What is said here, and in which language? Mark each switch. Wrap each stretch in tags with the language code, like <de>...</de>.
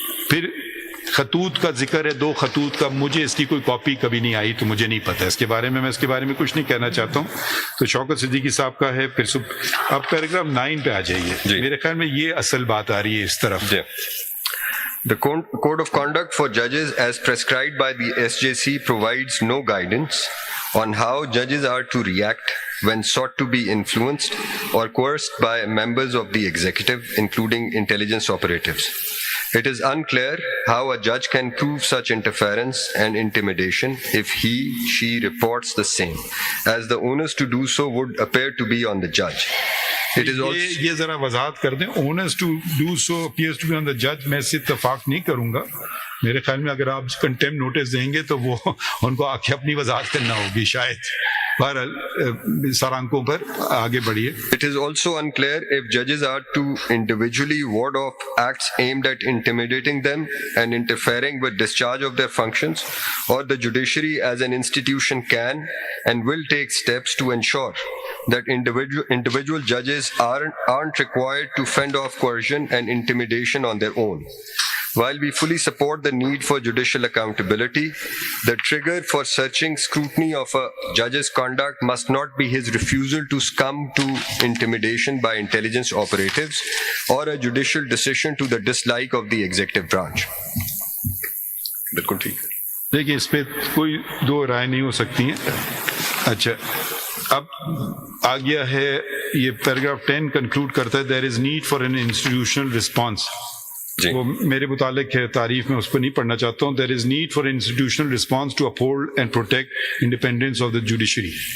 <ur>پھر خطوط کا ذکر ہے, 2 خطوط کا. مجھے اس کی کوئی کاپی کبھی نہیں آئی تو مجھے نہیں پتہ اس کے بارے میں. میں اس کے بارے میں کچھ نہیں کہنا چاہتا ہوں. تو شوکت صدیقی صاحب کا ہے. پھر اب پیراگراف 9 پہ آ جائیے. میرے خیال میں یہ اصل بات آ رہی ہے اس طرف.</ur> <en>The Code of Conduct for Judges as prescribed by the SJC provides no guidance on how judges are to react when sought to be influenced or coerced by members of the executive, including intelligence operatives. It is unclear how a judge can prove such interference and intimidation if she reports the same, as the onus to do so would appear to be on the judge.</en> <ur>یہ ذرا وضاحت کر دیں.</ur> <en>ounce to do so appears to be on دا جج,</en> <ur>میں اس سے اتفاق نہیں کروں گا. میرے خیال میں اگر آپ کنٹیم نوٹس دیں گے تو وہ ان کو آ کے اپنی وضاحت کرنا ہوگی شاید. بہرحال سر آنکھوں پر آگے بڑھیے.</ur> <en>It is also unclear if judges are to individually ward off acts aimed at intimidating them and interfering with discharge of their functions, or the judiciary as an institution can and will take steps to ensure that individual judges aren't required to fend off coercion and intimidation on their own. While we fully support the need for judicial accountability, the trigger for searching scrutiny of a judge's conduct must not be his refusal to succumb to intimidation by intelligence operatives or a judicial decision to the dislike of the executive branch.</en> <ur>بالکل ٹھیک ہے. دیکھیں اس پہ کوئی 2 رائے نہیں ہو سکتی ہیں. اچھا اب آ گیا ہے یہ پیراگراف 10 کنکلوڈ کرتا ہے</ur> <en>There is need for an institutional response.</en> <ur>وہ میرے متعلق ہے تعریف میں اس پہ نہیں پڑھنا چاہتا ہوں.</ur> <en>There is need for institutional response to uphold and protect independence of the judiciary.</en>